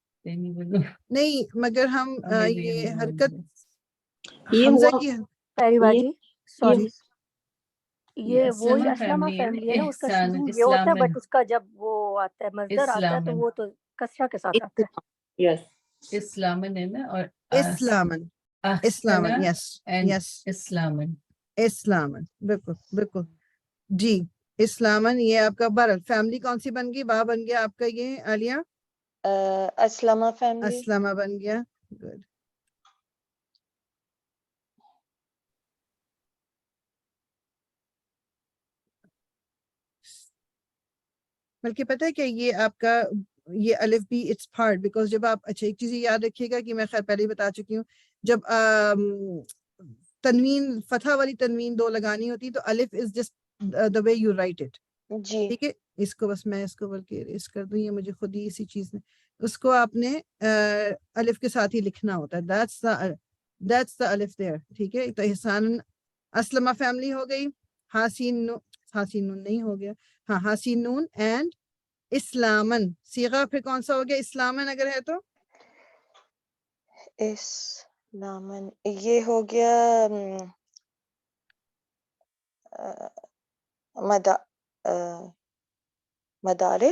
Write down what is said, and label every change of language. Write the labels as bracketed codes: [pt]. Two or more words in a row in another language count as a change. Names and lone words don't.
[ur] نہیں مگر ہم یہ حرکت یہ حمزہ ہوا کی پیری باجی سوری, جی یہ وہی اسلامہ اسلمہ فیملی ہے نا, اس کا احسان شروع یہ ہوتا ہے اسلامن بٹ اس کا جب وہ آتا ہے مصدر آتا ہے تو وہ تو کسرہ کے ساتھ آتا ہے. یس اسلامن ہے نا, اور اسلامن احسنہ اسلامن یس اینڈ یس اسلامن. اسلامن بالکل بالکل جی. اسلامن یہ آپ کا بہرحال فیملی کون سی بن گئی, با بن گیا آپ کا یہ عالیہ, اسلمہ فیملی. اسلامہ بن گیا. گڈ. بلکہ پتہ ہے کہ یہ آپ کا یہ الف بھی [en] it's part because [ur] جب آپ اچھا ایک چیز یہ یاد رکھیے گا کہ میں خیر پہلے ہی بتا چکی ہوں, جب تنوین فتحہ والی تنوین دو لگانی ہوتی تو الف [en] is just the way you write it. [ur] جی ٹھیک ہے, اس کو بس میں اس کو بلکہ اس کر دوں, یہ مجھے خود ہی اسی چیز نے اس کو آپ نے الف کے ساتھ ہی لکھنا ہوتا ہے. [en] that's the الف there. [ur] ٹھیک ہے, تو احسان اسلمہ فیملی ہو گئی. حاسین نون نہیں ہو گیا, ہاں حاسین نون اینڈ اسلامن. صیغہ پھر کون سا ہو گیا اسلامن اگر ہے تو, اسلامن یہ ہو گیا مدارے.